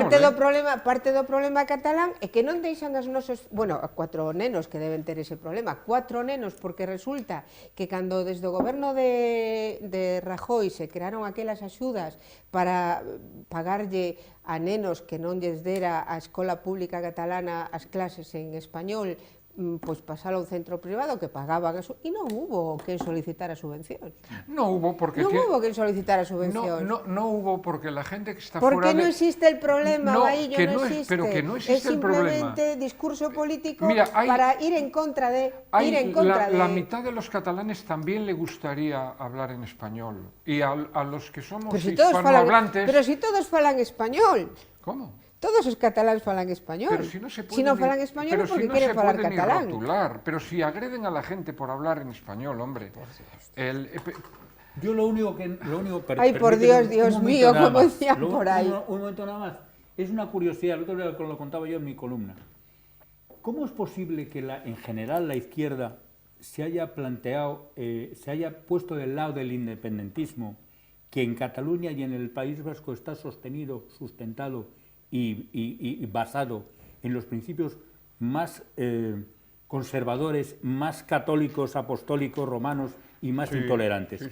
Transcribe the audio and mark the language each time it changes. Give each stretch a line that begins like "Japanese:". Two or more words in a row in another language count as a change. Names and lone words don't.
Galician: Parte do problema catalán é que non deixan as nosos, bueno, a 4 nenos que deben ter ese problema, 4 nenos, porque resulta que cando desde o goberno de Rajoy se crearon aquelas axudas para pagarlle a nenos que non lles dera a escola pública catalana as clases en español, pois pasalo a un centro privado que pagaban eso, e non hubo quen solicitara subvencións.
Spanish: No hubo porque...
Galician: Non hubo quen solicitara subvencións.
Spanish: No hubo porque la gente que está porque fuera de...
Galician: non existe
Spanish: el problema,
Galician: Baillo, que non existe.
Spanish: Pero que no existe el problema. Es simplemente discurso político. Mira, para ir en contra de... La mitad de los catalanes también le gustaría hablar en español. Y a los que somos hispanohablantes...
Galician: Pero si todos falan español.
Spanish: ¿Cómo?
Galician: Todos os cataláns falan español.
Spanish: Pero si no se puede
Galician: non falan español é porque queren falar catalán.
Spanish: Pero si agreden a la gente por hablar en español, hombre. Yo lo único que... Ay, por Dios, Dios mío, como decían por ahí. Un momento nada más. Es una curiosidad, el otro día lo contaba yo en mi columna. ¿Cómo es posible que en general la izquierda se haya planteado, se haya puesto del lado del independentismo, que en Cataluña y en el País Vasco está sustentado y basado en los principios más conservadores, más católicos, apostólicos, romanos y más intolerantes?